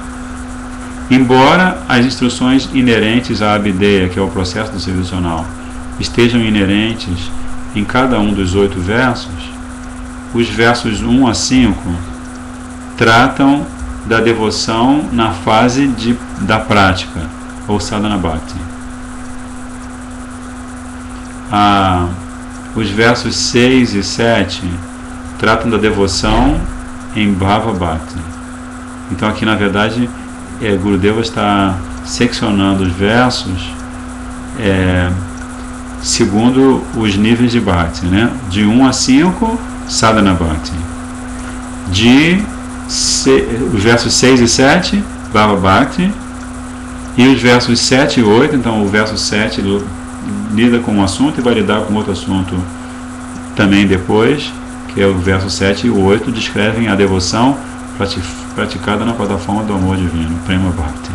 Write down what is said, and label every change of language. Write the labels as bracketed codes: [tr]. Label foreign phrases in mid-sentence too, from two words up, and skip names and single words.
[pt] Embora as instruções inerentes à Abhideya, que é o processo do serviço devocional, estejam inerentes em cada um dos 8 versos, os versos 1 a 5 tratam da devoção na fase da prática, ou [sa] sadhana bhakti. [pt] Os versos 6 e 7 tratam da devoção em [sa] bhava bhakti. [pt] Então aqui na verdade Gurudeva está seccionando os versos segundo os níveis de bhakti, né? De 1 a 5 [sa] sadhana bhakti, [pt] os versos 6 e 7 [sa] bhava bhakti, [pt] e os versos 7 e 8, então o verso 7 lida com um assunto e vai lidar com outro assunto também depois, que é o verso 7 e 8 descrevem a devoção praticada na plataforma do amor divino, [sa] Prema Bhakti.